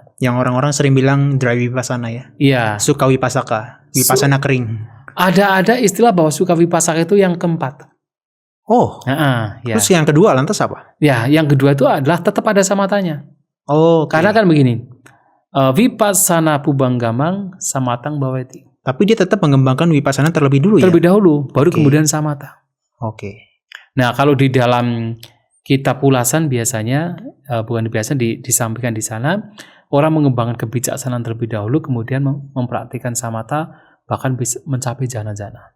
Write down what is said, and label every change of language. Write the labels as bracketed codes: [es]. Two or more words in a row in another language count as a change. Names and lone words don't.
[id] Yang orang-orang sering bilang dry vipassana ya. Iya. [pi] Sukha vipassaka, [id] vipassana kering. Ada istilah bahwa [pi] sukha vipassaka [id] itu yang keempat. Oh. Ya. Terus yang kedua lantas apa? Ya, yang kedua itu adalah tetap ada samatanya. Oh. Karena kan begini. [pi] Vipassana Pubanggamang samatang bhavati. [id] Tapi dia tetap mengembangkan vipassana terlebih dulu Terlebih dahulu, baru kemudian samata. Oke. Nah, kalau di dalam kitab ulasan biasanya, disampaikan di sana, orang mengembangkan kebijaksanaan terlebih dahulu, kemudian mempraktikkan samata, bahkan bisa mencapai jhana-jhana.